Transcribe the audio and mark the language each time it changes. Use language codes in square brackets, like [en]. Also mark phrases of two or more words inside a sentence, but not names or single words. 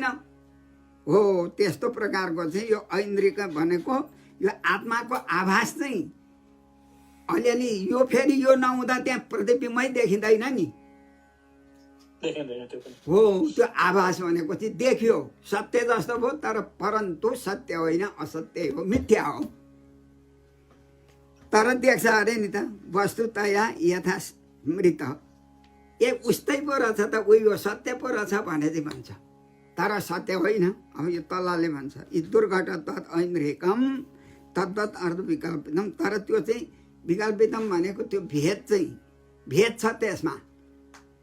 [ne] हो, त्यस्तो प्रकारको चाहिँ यो ऐन्द्रिक भनेको यो आत्माको आभास चाहिँ अलिअलि यो फेरि यो नहुँदा त्यहाँ प्रतिबिम्बै देखिँदैन नि। हो, त्यो आभास भनेको चाहिँ देखियो सत्य जस्तो भयो तर परन्तु सत्य होइन, असत्य हो, मिथ्या हो। तर देख्छ अरे नि त [sa] वस्तुतया यथा स्मृत। [ne] ए उस्तै पो रहेछ त, उयो सत्य पो रहेछ भने चाहिँ भन्छ, तर सत्य होइन। अब यो तलले भन्छ यी [sa] दुर्घटत्वात् ऐन्द्रियकम तद्वत् अर्थ विकल्पितम। [ne] तर त्यो चाहिँ विकल्पितम भनेको त्यो भेद चाहिँ भेद छ त्यसमा।